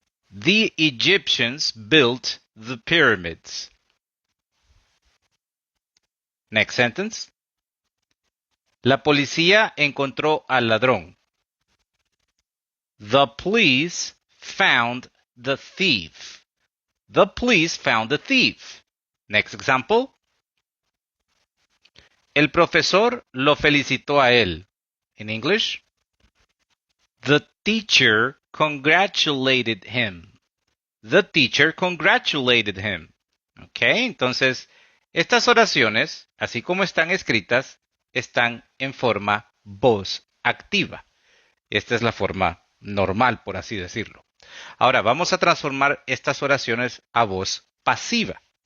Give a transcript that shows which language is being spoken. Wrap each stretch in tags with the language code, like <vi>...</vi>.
<en>The Egyptians built the pyramids. Next sentence.</en> <es>La policía encontró al ladrón.</es> <en>The police found the thief. The police found the thief. Next example.</en> <es>El profesor lo felicitó a él.</es> <en>In English, the teacher congratulated him. The teacher congratulated him.</en> <es>Ok, entonces, estas oraciones, así como están escritas, están en forma voz activa. Esta es la forma normal, por así decirlo. Ahora, vamos a transformar estas oraciones a voz pasiva.</es>